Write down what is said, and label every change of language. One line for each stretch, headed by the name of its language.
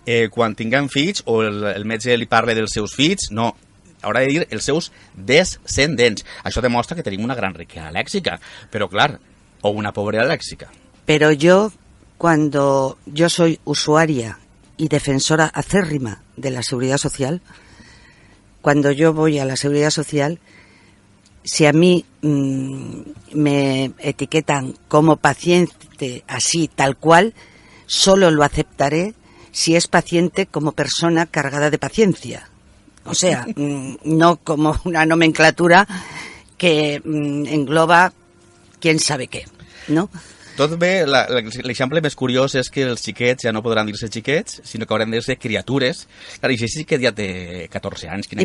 Catalan: Quan tinguem fills o el metge li parla dels seus fills, no, haurà de dir els seus descendents. Això demostra que tenim una gran riquesa lèxica, però clar, o una pobreza lèxica.
Spanish: Pero cuando yo soy usuaria y defensora acérrima de la Seguridad Social. Cuando yo voy a la Seguridad Social, si a mí me etiquetan como paciente así, tal cual, solo lo aceptaré si es paciente como persona cargada de paciencia. O sea, no como una nomenclatura que engloba quién sabe qué, ¿no?
Catalan: Tot bé, l'exemple més curiós és que els xiquets ja no podran dir-se xiquets, sinó que hauran de ser criatures. Clar, i si sí que ja té 14 anys, quina